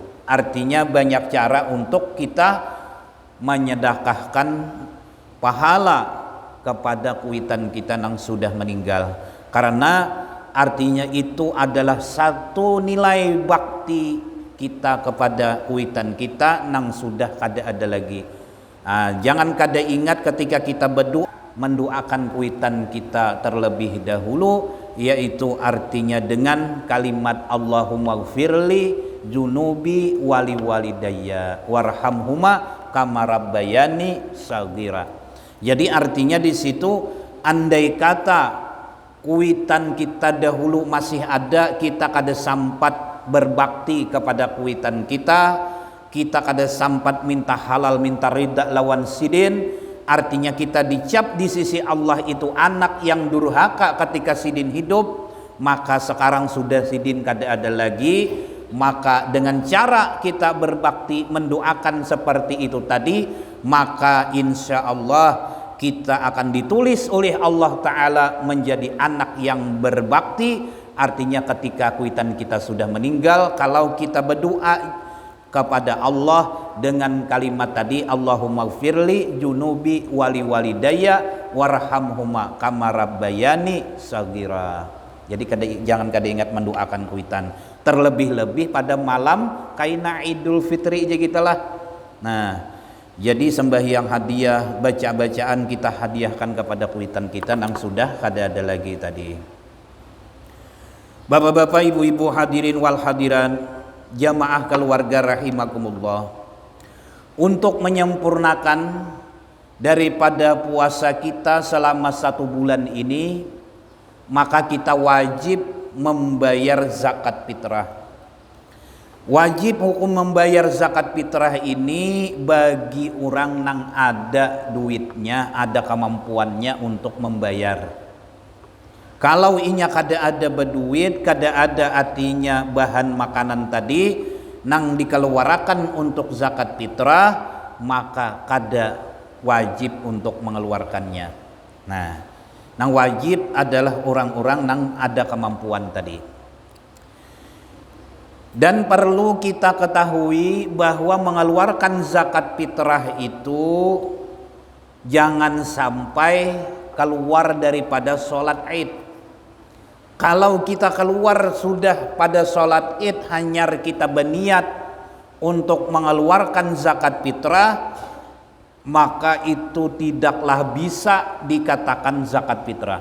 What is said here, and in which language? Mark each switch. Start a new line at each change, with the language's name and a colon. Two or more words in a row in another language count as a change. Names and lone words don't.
Indonesian: Artinya banyak cara untuk kita menyedekahkan pahala kepada kuitan kita yang sudah meninggal, karena artinya itu adalah satu nilai bakti kita kepada kuitan kita yang sudah kada ada lagi. Jangan kada ingat ketika kita berdoa mendoakan kuitan kita terlebih dahulu, yaitu artinya dengan kalimat
Arabic: اللهم اغفر لي ذنوبي ولوالدي وارحمهما كما ربياني صغيرا.
Indonesian: Jadi artinya di situ andai kata kuitan kita dahulu masih ada, kita kada sempat berbakti kepada kuitan kita kada sempat minta halal, minta ridha lawan sidin, artinya kita dicap di sisi Allah itu anak yang durhaka ketika sidin hidup, maka sekarang sudah sidin kada ada lagi, maka dengan cara kita berbakti mendoakan seperti itu tadi, maka insya Allah kita akan ditulis oleh Allah Ta'ala menjadi anak yang berbakti. Artinya ketika kuitan kita sudah meninggal, kalau kita berdoa kepada Allah dengan kalimat tadi
Arabic: اللهم اغفر لي ذنوبي ولوالدي وارحمهما كما ربياني صغيرا.
Indonesian: Jadi jangan kada ingat mendoakan kuitan, terlebih-lebih pada malam kaina Idul Fitri aja gitulah. Nah, jadi sembahyang hadiah, baca-bacaan kita hadiahkan kepada kuitan kita yang sudah kada ada lagi tadi. Bapak-bapak, ibu-ibu,
Arabic: الحاضرين والحاضرات,
Indonesian: jamaah keluarga rahimakumullah, untuk menyempurnakan daripada puasa kita selama 1 bulan ini, maka kita wajib membayar zakat fitrah. Wajib hukum membayar zakat fitrah ini bagi orang yang ada duitnya, ada kemampuannya untuk membayar.
Banjar: Kalau inya kada ada berduit, kada ada artinya bahan makanan tadi nang dikeluarkan untuk zakat fitrah, maka kada wajib untuk mengeluarkannya. Nah, nang wajib adalah orang-orang nang ada kemampuan tadi.
Indonesian: Dan perlu kita ketahui bahwa mengeluarkan zakat fitrah itu jangan sampai keluar daripada sholat Id. Kalau kita keluar sudah pada sholat Id hanya kita berniat untuk mengeluarkan zakat fitrah, maka itu tidaklah bisa dikatakan zakat fitrah.